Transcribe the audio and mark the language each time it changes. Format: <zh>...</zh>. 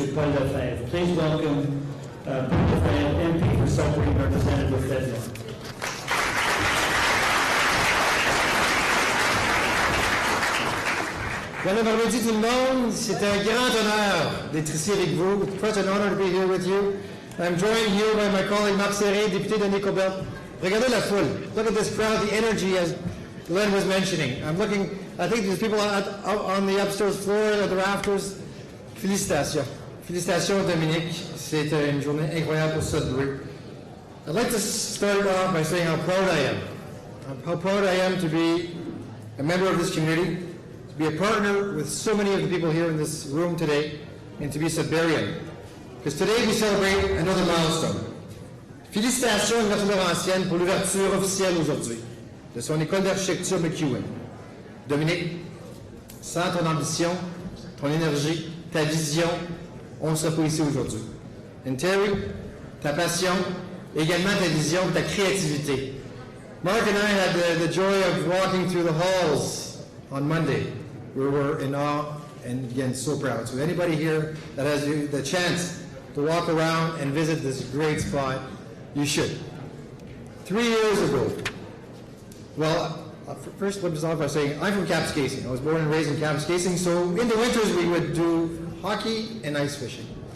<en>Paul Lefebvre. Please welcome Paul Lefebvre, MP for Sudbury, Representative Fedlon.</en> <fr>Bon après-midi tout le monde. C'est un grand honneur d'être ici avec vous.</fr> <en>It's such an honor to be here with you. I'm joined here by my colleague Marc Serré,</en> <fr>député de Nicobel. Regardez la foule.</fr> <en>Look at this crowd, the energy as Glenn was mentioning. I think there's people out on the upstairs floor, at the rafters.</en> <fr>Félicitations. Félicitations Dominique. C'est une journée incroyable pour Sudbury.</fr> <en>I'd like to start off by saying how proud I am. How proud I am to be a member of this community, to be a partner with so many of the people here in this room today, and to be Sudburian. Because today we celebrate another milestone.</en> <fr>Félicitations Notre Laurentienne pour l'ouverture officielle aujourd'hui de son école d'architecture McEwen. Dominique, sans ton ambition, ton énergie, ta vision, on ne serait pas ici aujourd'hui. And Terry, ta passion, également ta vision, ta créativité.</fr> <en>Mark and I had the joy of walking through the halls on Monday. We were in awe and again so proud. So anybody here that has the chance to walk around and visit this great spot, you should. 3 years ago, well, first let me start by saying I'm from Kapuskasing. I was born and raised in Kapuskasing, so in the winters we would do hockey and ice fishing.</en>